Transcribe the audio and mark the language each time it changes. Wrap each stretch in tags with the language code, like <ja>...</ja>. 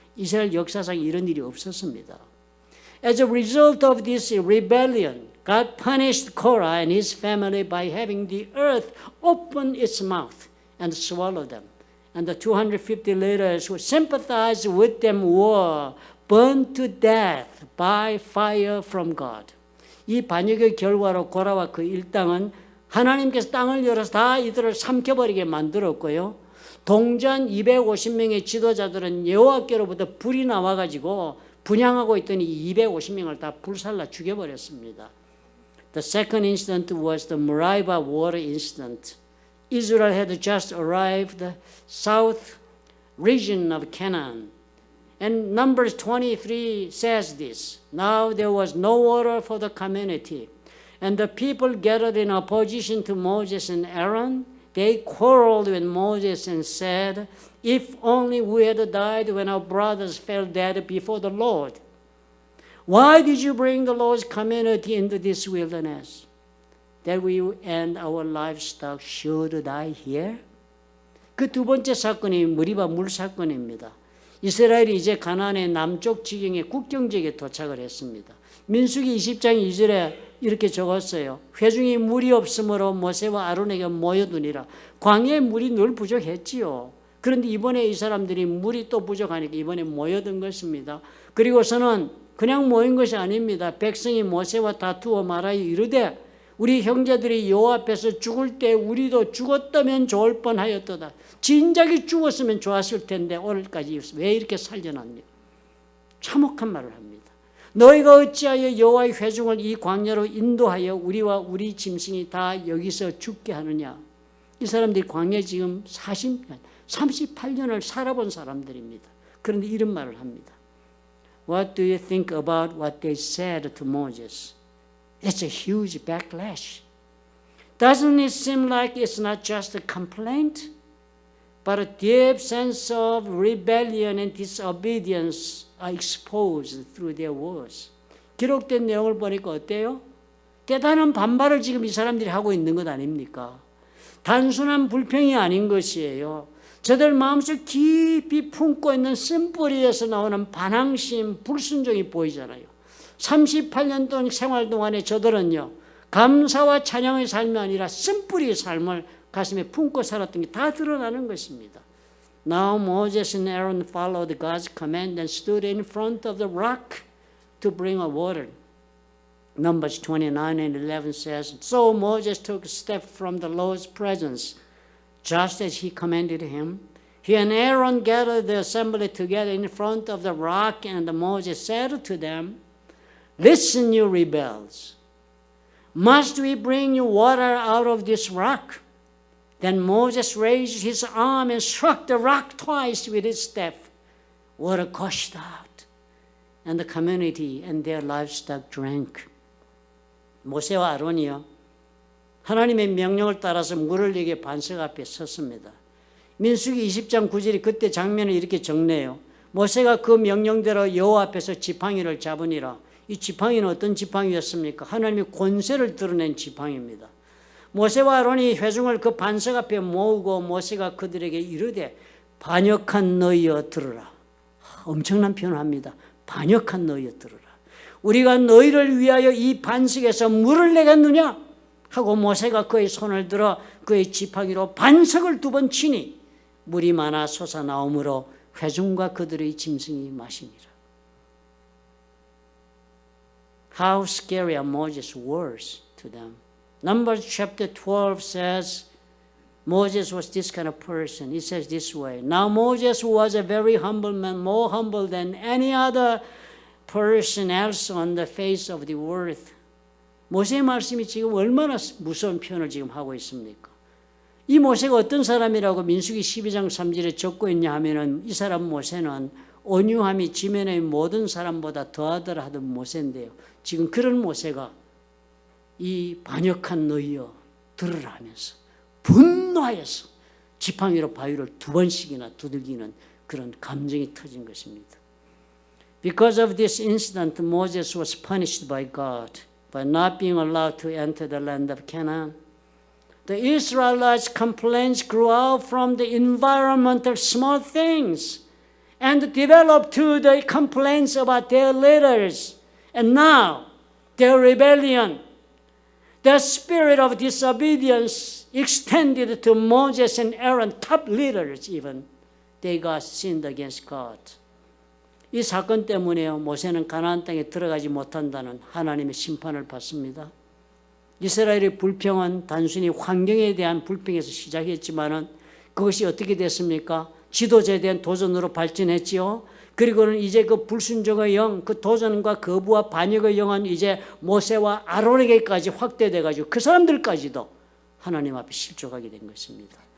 <ko>이스라엘 역사상 이런 일이 없었습니다.</ko> <en>As a result of this rebellion, God punished Korah and his family by having the earth open its mouth and swallow them. And the 250 leaders who sympathized with them were burned to death by fire from God. 이 반역의 결과로 고라와 그 일당은 하나님께서 땅을 열어서 다 이들을 삼켜버리게 만들었고요. 동전 250명의 지도자들은 여호와께로부터 불이 나와가지고 분향하고 있더니 250명을 다 불살라 죽여버렸습니다. The second incident was the Meribah water incident. Israel had just arrived the south region of Canaan. And Numbers 23 says this. Now there was no water for the community. And the people gathered in opposition to Moses and Aaron. They quarreled with Moses and said, if only we had died when our brothers fell dead before the Lord. Why did you bring the Lord's community into this wilderness? That we and our livestock should die here?</en> <ko>그 두 번째 사건이 머리바 물 사건입니다. 이스라엘이 이제 가나안의 남쪽 지경의 국경지역에 도착을 했습니다. 민수기 20장 2절에 이렇게 적었어요. 회중이 물이 없으므로 모세와 아론에게 모여두니라. 광야에 물이 늘 부족했지요. 그런데 이번에 이 사람들이 물이 또 부족하니까 이번에 모여든 것입니다. 그리고서는 그냥 모인 것이 아닙니다. 백성이 모세와 다투어 말하여 이르되 우리 형제들이 여호와 앞에서 죽을 때 우리도 죽었다면 좋을 뻔하였도다. 진작에 죽었으면 좋았을 텐데 오늘까지 왜 이렇게 살려놨냐. 참혹한 말을 합니다. 너희가 어찌하여 여호와의 회중을 이 광야로 인도하여 우리와 우리 짐승이 다 여기서 죽게 하느냐. 이 사람들이 광야에 지금 38년을 살아본 사람들입니다. 그런데 이런 말을 합니다.</ko> <en>What do you think about what they said to Moses? It's a huge backlash. Doesn't it seem like it's not just a complaint, but a deep sense of rebellion and disobedience are exposed through their words.</en> <ko>기록된 내용을 보니까 어때요? 대단한 반발을 지금 이 사람들이 하고 있는 것 아닙니까? 단순한 불평이 아닌 것이에요. 저들 마음속 깊이 품고 있는 쓴뿌리에서 나오는 반항심, 불순종이 보이잖아요. 38년 동안 생활 동안에 저들은요, 감사와 찬양의 삶이 아니라 쓴뿌리의 삶을 가슴에 품고 살았던 게 다 드러나는 것입니다.</ko> <en>Now Moses and Aaron followed God's command and stood in front of the rock to bring a water. Numbers 29 and 11 says, So Moses took a step from the Lord's presence, just as he commanded him. He and Aaron gathered the assembly together in front of the rock, and Moses said to them, Listen, you rebels. Must we bring you water out of this rock? Then Moses raised his arm and struck the rock twice with his staff. Water gushed out, and the community and their livestock drank. 모세와 아론이요, 하나님의 명령을 따라서 물을 여기에 반석 앞에 섰습니다. 민수기 20장 9절이 그때 장면을 이렇게 정리해요. 모세가 그 명령대로 여호와 앞에서 지팡이를 잡으니라. 이 지팡이는 어떤 지팡이였습니까? 하나님의 권세를 드러낸 지팡이입니다. 모세와 아론이 회중을 그 반석 앞에 모으고 모세가 그들에게 이르되 반역한 너희여 들으라. 엄청난 표현을 합니다. 반역한 너희여 들으라. 우리가 너희를 위하여 이 반석에서 물을 내겠느냐? 하고 모세가 그의 손을 들어 그의 지팡이로 반석을 2번 치니 물이 많아 솟아나오므로 회중과 그들의 짐승이 마시니라. How scary are Moses' words to them. Numbers chapter 12 says Moses was this kind of person. It says this way. Now Moses was a very humble man, more humble than any other person else on the face of the earth.</en> <ko>모세의 말씀이 지금 얼마나 무서운 표현을 지금 하고 있습니까? 이 모세가 어떤 사람이라고 민수기 12장 3절에 적고 있냐 하면은 이 사람 모세는 온유함이 지면의 모든 사람보다 더하더라 하던 모세인데요. 지금 그런 모세가 이 반역한 너희여 들으라 하면서 분노하여서 지팡이로 바위를 2번씩이나 두들기는 그런 감정이 터진 것입니다.</ko> <en>Because of this incident, Moses was punished by God by not being allowed to enter the land of Canaan. The Israelites' complaints grew out from the environmental small things and developed to the complaints about their leaders. And now, their rebellion, the spirit of disobedience extended to Moses and Aaron, top leaders even. They got sinned against God.</en> <ko>이 사건 때문에요. 모세는 가나안 땅에 들어가지 못한다는 하나님의 심판을 받습니다. 이스라엘의 불평은 단순히 환경에 대한 불평에서 시작했지만은 그것이 어떻게 됐습니까? 지도자에 대한 도전으로 발전했지요. 그리고는 이제 그 불순종의 영, 그 도전과 거부와 반역의 영은 이제 모세와 아론에게까지 확대돼 가지고 그 사람들까지도 하나님 앞에 실족하게 된 것입니다.</ko>